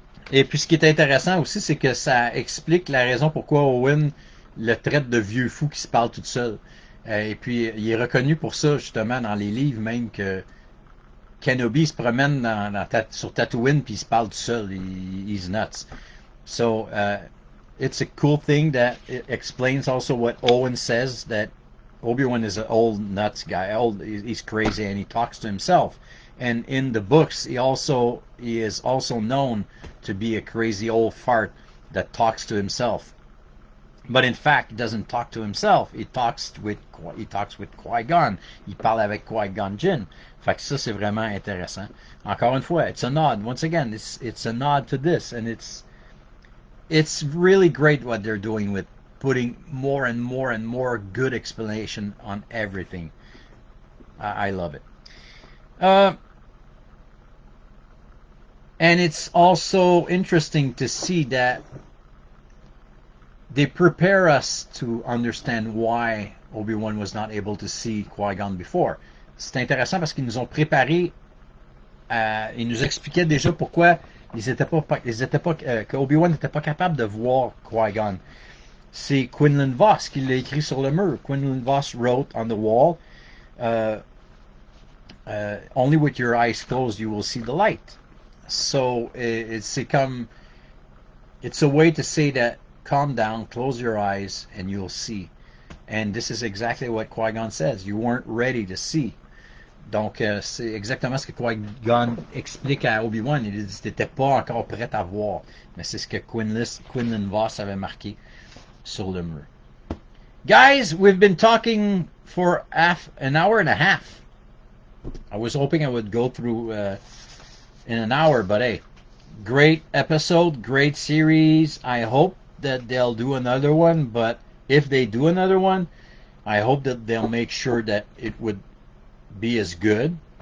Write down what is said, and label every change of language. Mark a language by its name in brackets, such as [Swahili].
[French] Et puis ce qui est intéressant aussi, c'est que ça explique la raison pourquoi Owen le traite de vieux fou qui se parle tout seul. Et puis il est reconnu pour ça justement dans les livres même que Kenobi se promène sur Tatooine puis il se parle tout seul. [English] He's nuts. So it's a cool thing that it explains also what Owen says, that Obi-Wan is an old nuts guy. He's crazy and he talks to himself. And in the books, he is also known to be a crazy old fart that talks to himself. But in fact, he doesn't talk to himself. He talks with Qui-Gon. [French] Il parle avec Qui-Gon Jinn. Fait que ça, c'est vraiment intéressant. Encore une fois, [English] it's a nod. Once again, it's a nod to this, and it's really great what they're doing with putting more and more and more good explanation on everything. I love it. And it's also interesting to see that they prepare us to understand why Obi-Wan was not able to see Qui-Gon before. [French] C'est intéressant parce qu'ils nous ont préparé, ils nous expliquaient déjà pourquoi que Obi-Wan n'était pas capable de voir Qui-Gon. C'est Quinlan Voss qui l'a écrit sur le mur. [English] Quinlan Voss wrote on the wall, only with your eyes closed you will see the light. So it's a way to say that calm down, close your eyes, and you'll see. And this is exactly what Qui-Gon says. You weren't ready to see. [French] Donc, c'est exactement ce que Qui-Gon explique à Obi-Wan. Il dit que t'étais pas encore prêt à voir. Mais c'est ce que Quinlan Voss avait marqué sur le mur. [English] Guys, we've been talking for an hour and a half. I was hoping I would go through in an hour, but hey, great episode, great series. I hope that they'll do another one, but if they do another one, I hope that they'll make sure that it would be as good.